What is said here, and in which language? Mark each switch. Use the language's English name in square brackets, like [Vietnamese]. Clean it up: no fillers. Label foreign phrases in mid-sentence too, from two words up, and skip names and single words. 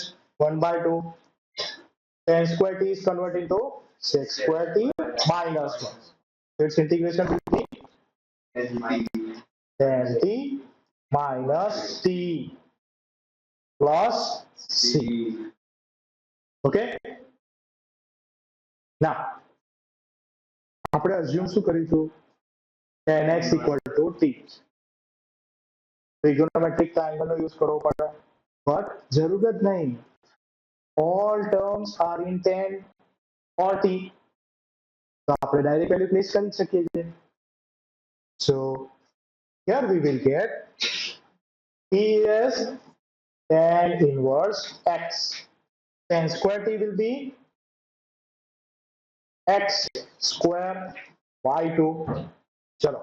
[English] 1 by 2 tan square t is converted into 6 square t minus 1. So its integration will be tan t minus t plus c. Okay. Now, [Gujarati] આપણે assume શું કરીશું? [English] tan x equal to t. Trigonometric triangle નો use [Gujarati] કરવો પડે, [English] but [Gujarati] જરૂરત નહીં. [English] All terms are in tan or t. [Gujarati] તો આપણે [English] direct value place [Gujarati] કરી શકીએ છીએ. [English] So here we will get t is tan inverse x. Tan square t will be x square by 2. Chalo.